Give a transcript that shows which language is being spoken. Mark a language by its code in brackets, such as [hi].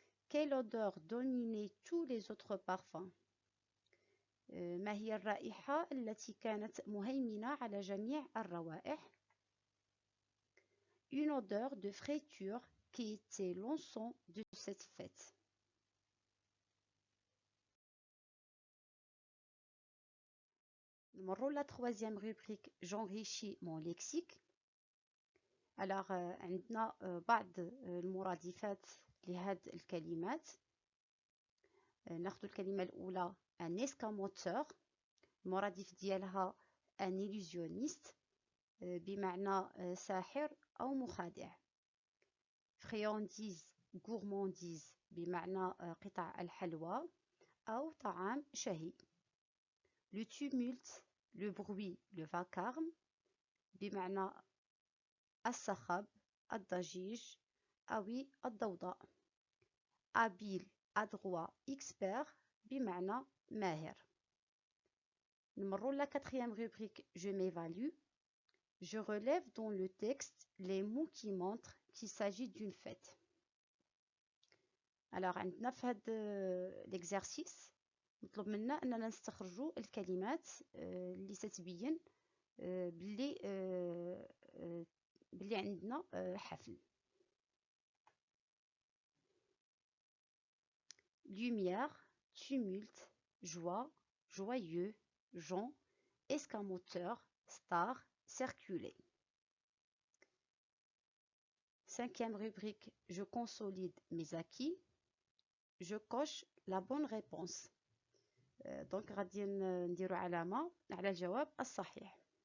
[fr] Quelle odeur dominait tous les autres parfums؟ [ar] ما هي الرائحة التي كانت مهيمنة على جميع الروائح؟ [fr] Une odeur de fraîture qui était l'encens de cette fête. نمروا la troisième rubrique j'enrichis mon lexique. Alors [ar] عندنا بعض المرادفات لهاد الكلمات. ناخذ الكلمة الأولى ان اسكاموتور، المرادف ديالها ان illusionniste بمعنى ساحر أو مخادع. [fr] friandise gourmandise [ar] بمعنى قطع الحلوى أو طعام شهي. [fr] le tumulte le bruit le vacarme [ar] بمعنى الصخب الضجيج أو الضوضاء. [fr] habile adroit expert [ar] بمعنى ماهر. [fr] نمروا la quatrième rubrique je m'évalue. Je relève dans le texte les mots qui montrent qu'il s'agit d'une fête. [ar] Alors عندنا في هذا l'exercice مطلوب منا أننا نستخرجوا الكلمات اللي ستبين باللي عندنا حفل. [fr] lumière, tumulte, joie, joyeux, gens, escamoteur, star, circuler. Cinquième rubrique, je consolide mes acquis. Je coche la bonne réponse. [ar] دونك غادي نديرو علامة على الجواب الصحيح.